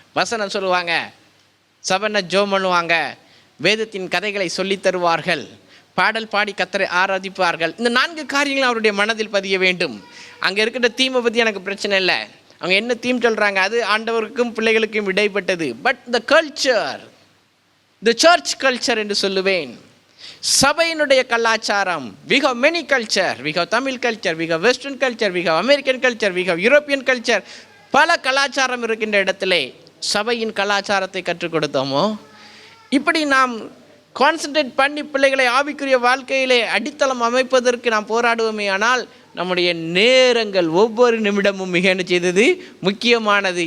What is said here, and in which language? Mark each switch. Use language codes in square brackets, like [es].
[ta] வசனம் சொல்லுவாங்க, சபைன ஜோம் பண்ணுவாங்க, வேதத்தின் கதைகளை சொல்லி தருவார்கள், பாடல் பாடி கர்த்தரை ஆராதிப்பார்கள். இந்த 4 காரியங்களும் அவருடைய மனதில் பதிய வேண்டும். அங்கே இருக்கிற தீமை பற்றி எனக்கு பிரச்சனை இல்லை. அவங்க என்ன தீம் சொல்கிறாங்க, அது ஆண்டவருக்கும் பிள்ளைகளுக்கும் இடைப்பட்டது. [en] but the culture, the church culture [ta] என்று சொல்லுவேன். சபையினுடைய கலாச்சாரம். [en] we have many culture, we have Tamil culture, we have Western culture, we have American culture, we have European culture. [ta] பல கலாச்சாரம் இருக்கின்ற இடத்திலே சபையின் கலாச்சாரத்தை கற்றுக் கொடுத்தோமோ? இப்படி நாம் கான்சன்ட்ரேட் பண்ணி பிள்ளைகளை ஆவிக்குரிய வாழ்க்கையிலே அடித்தளம் அமைப்பதற்கு நாம் போராடுவோமே ஆனால், நம்முடைய நேரங்கள் ஒவ்வொரு நிமிடமும் மிக என்ன செய்தது, முக்கியமானது.